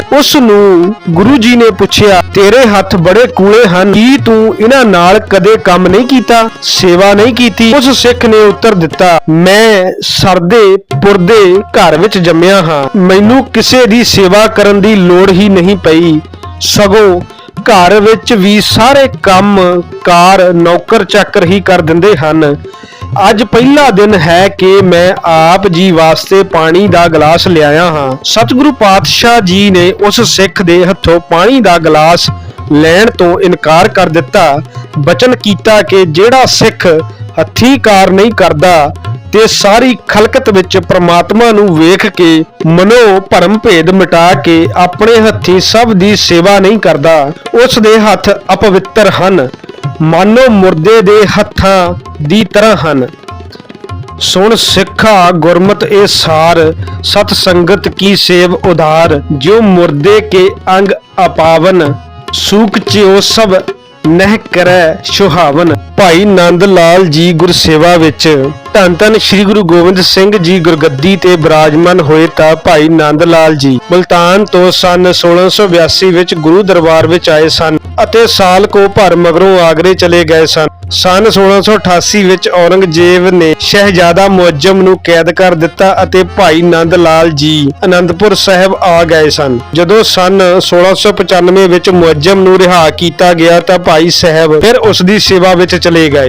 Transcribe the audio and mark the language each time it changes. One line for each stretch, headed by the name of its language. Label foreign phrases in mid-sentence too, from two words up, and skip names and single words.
Punjabi: ਉਸ ਨੂੰ ਗੁਰੂ ਜੀ ਨੇ ਪੁੱਛਿਆ, ਤੇਰੇ ਹੱਥ ਬੜੇ ਕੂਲੇ ਹਨ, ਕੀ ਤੂੰ ਇਨ੍ਹਾਂ ਨਾਲ ਕਦੇ ਕੰਮ ਨਹੀਂ ਕੀਤਾ, ਸੇਵਾ ਨਹੀਂ ਕੀਤੀ? ਉਸ ਸਿੱਖ ਨੇ ਉੱਤਰ ਦਿੱਤਾ, ਮੈਂ ਸਰਦੇ ਪੁੱਜਦੇ ਘਰ ਵਿੱਚ ਜੰਮਿਆ ਹਾਂ, ਮੈਨੂੰ ਕਿਸੇ ਦੀ ਸੇਵਾ ਕਰਨ ਦੀ ਲੋੜ ਹੀ ਨਹੀਂ ਪਈ, ਸਗੋਂ ਘਰ ਵਿੱਚ ਵੀ ਸਾਰੇ ਕੰਮ ਕਾਰ ਨੌਕਰ ਚਾਕਰ ਹੀ ਕਰ ਦਿੰਦੇ ਹਨ। ਅੱਜ ਪਹਿਲਾ ਦਿਨ ਹੈ ਕਿ ਮੈਂ ਆਪ ਜੀ ਵਾਸਤੇ ਪਾਣੀ ਦਾ ਗਲਾਸ ਲਿਆਇਆ ਹਾਂ। ਸਤਿਗੁਰੂ ਪਾਤਸ਼ਾਹ ਜੀ ਨੇ ਉਸ ਸਿੱਖ ਦੇ ਹੱਥੋਂ ਪਾਣੀ ਦਾ ਗਲਾਸ ਲੈਣ ਤੋਂ ਇਨਕਾਰ ਕਰ ਦਿੱਤਾ। ਬਚਨ ਕੀਤਾ ਕਿ ਜਿਹੜਾ ਸਿੱਖ ਹੱਥੀਂ ਕਾਰ ਨਹੀਂ ਕਰਦਾ ਤੇ ਸਾਰੀ ਖਲਕਤ ਵਿੱਚ ਪ੍ਰਮਾਤਮਾ ਨੂੰ ਵੇਖ ਕੇ ਮਨੋ ਭਰਮ ਭੇਦ ਮਿਟਾ ਕੇ ਆਪਣੇ ਹੱਥੀਂ ਸਭ ਦੀ ਸੇਵਾ ਨਹੀਂ ਕਰਦਾ, ਉਸ ਦੇ ਹੱਥ ਅਪਵਿੱਤਰ ਹਨ, ਮਾਨੋ ਮੁਰਦੇ ਦੇ ਹੱਥਾਂ ਦੀ ਤਰ੍ਹਾਂ ਹਨ।
Braj: सुन सिखा गुरमत ए सार, सत संगत की सेव उधार, जो मुर्दे के अंग अपावन, सूक च्यो सब नह करे सुहावन।
Punjabi: ਭਾਈ ਨੰਦ ਲਾਲ ਜੀ ਗੁਰਸੇਵਾ ਵਿੱਚ ਧੰਨ ਧੰਨ ਸ੍ਰੀ ਗੁਰੂ ਗੋਬਿੰਦ ਸਿੰਘ ਜੀ ਗੁਰਗੱਦੀ ਤੇ ਵਿਰਾਜਮਾਨ ਹੋਏ ਤਾਂ ਭਾਈ ਨੰਦ ਲਾਲ ਜੀ ਮੁਲਤਾਨ ਤੋਂ ਸੰਨ 1682 ਵਿੱਚ ਗੁਰੂ ਦਰਬਾਰ ਵਿੱਚ ਆਏ ਸਨ ਅਤੇ ਸਾਲ ਕੋ ਭਰ ਮਗਰੋਂ ਆਗਰੇ ਚਲੇ ਗਏ ਸਨ। ਸਨ 1688 ਵਿੱਚ ਔਰੰਗਜ਼ੇਬ ਨੇ ਸ਼ਹਿਜ਼ਾਦਾ ਮੁਅੱਜ਼ਮ ਨੂੰ ਕੈਦ ਕਰ ਦਿੱਤਾ ਅਤੇ ਭਾਈ ਨੰਦ ਲਾਲ ਜੀ ਅਨੰਦਪੁਰ ਸਾਹਿਬ ਆ ਗਏ ਸਨ। ਜਦੋਂ ਸਨ 1695 ਵਿੱਚ ਮੁਅੱਜ਼ਮ ਨੂੰ ਰਿਹਾ ਕੀਤਾ ਗਿਆ ਤਾਂ ਭਾਈ ਸਾਹਿਬ ਫਿਰ ਉਸ ਦੀ ਸੇਵਾ ਵਿੱਚ ਚਲੇ ਗਏ।